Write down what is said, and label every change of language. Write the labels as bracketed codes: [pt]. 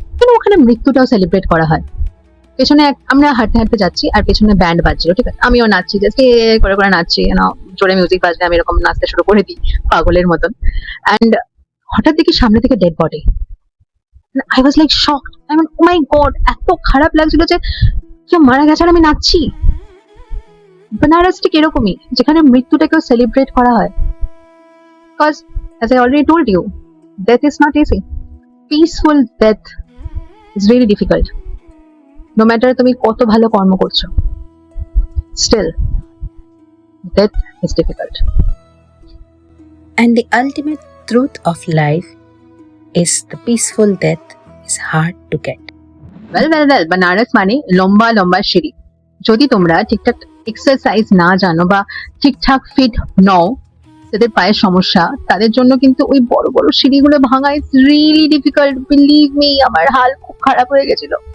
[bn] কিন্তু ওখানে মৃত্যুটাও সেলিব্রেট করা হয়। পেছনে আমরা হাঁটতে হাঁটতে যাচ্ছি আর পেছনে ব্যান্ড বাজছিল, ঠিক আছে, আমিও নাচছি, জাস্ট করে করে নাচছি, জোরে মিউজিক বাজলে আমি এরকম নাচতে শুরু করে দিই পাগলের মতন। অ্যান্ড হঠাৎ দেখি সামনে থেকে dead body. [en] I was like shocked. I mean oh my God, [bn] এত খারাপ লাগছিল যে কেউ মারা গেছে আর আমি নাচছি। বেনারস ঠিক এরকমই, যেখানে মৃত্যুটাকেও সেলিব্রেট করা হয়। [en] Because as I already told you, death is not easy. Peaceful death is really difficult. No matter [bn] তুমি কত ভালো কর্ম করছো, [en] still death is difficult. And the ultimate truth of life is the peaceful death is hard to get. [bn] Well, Benaras মানে লম্বা লম্বা সিঁড়ি। যদি তোমরা ঠিকঠাক এক্সারসাইজ না জানো বা ঠিকঠাক ফিট নও, যাদের পায়ের সমস্যা, তাদের জন্য কিন্তু ওই বড় বড় সিঁড়িগুলো ভাঙা [en] Is really difficult. [bn] Believe me, আমার হাল খুব খারাপ হয়ে গেছিল।